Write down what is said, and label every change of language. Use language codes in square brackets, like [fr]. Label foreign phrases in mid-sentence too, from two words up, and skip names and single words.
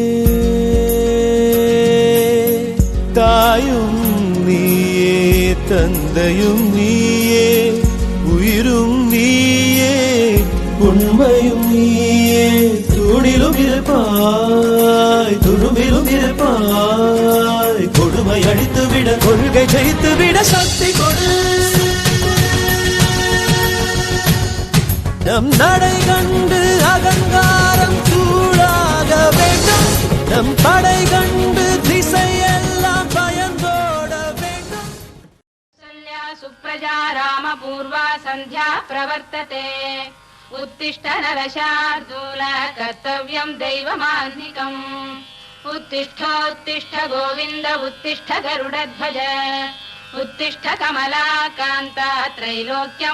[ta] தாயும் நீயே தந்தையும் நீயே உயிரும் நீயே உண்மையும் நீயே தூணிலும் இருப்பாய் துரும்பிலும் இருப்பாய் கொடுமை அடித்துவிட கொள்கை ஜெயித்துவிட சக்தி கொடு நம் நடை கண்டு அகங்காரம் சூடாக வேண்டும் நம் படை கண்டு திசையெல்லாம் பயந்தோட வேண்டும் [sa] सुप्रजा रामपूर्वा सन्ध्या प्रवर्तते उत्तिष्ठ नरशार्दूल कर्तव्यं दैवमान्निकम् उत्तिष्ठोत्तिष्ठ गोविन्द उत्तिष्ठ गरुडध्वज उत्तिष्ठ कमलाकान्ता त्रैलोक्यं